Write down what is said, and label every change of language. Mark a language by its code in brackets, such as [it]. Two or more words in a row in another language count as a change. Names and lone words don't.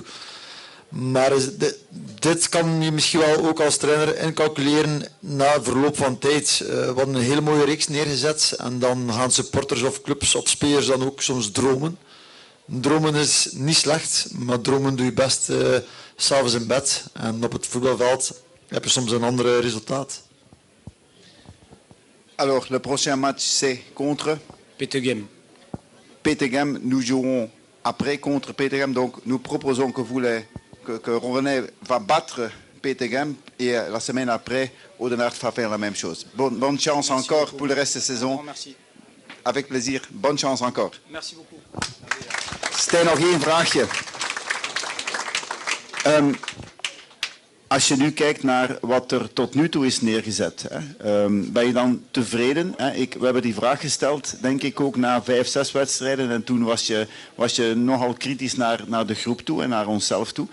[nl] Maar dit kan je misschien wel ook als trainer incalculeren na verloop van tijd. We hadden een hele mooie reeks neergezet en dan gaan supporters of clubs of spelers dan ook soms dromen. Dromen is niet slecht, maar dromen doe je best 's avonds in bed. En op het voetbalveld heb je soms een ander resultaat. [fr] Alors, le prochain match, c'est contre Petegem. Petegem. Nous jouerons après contre Petegem. Donc, nous proposons que Rovenay va battre Petegem et la semaine après, Oudenaarde va faire la même chose. Bonne chance Merci encore beaucoup. pour le reste de la saison. Merci. Avec plaisir. Bonne chance encore. Merci beaucoup. [nl] Stijn, nog één vraagje. Als je nu kijkt naar wat er tot nu toe is neergezet, ben je dan tevreden? We hebben die vraag gesteld, denk ik ook na 5, 6 wedstrijden. En toen was je nogal kritisch naar de groep toe en naar onszelf toe.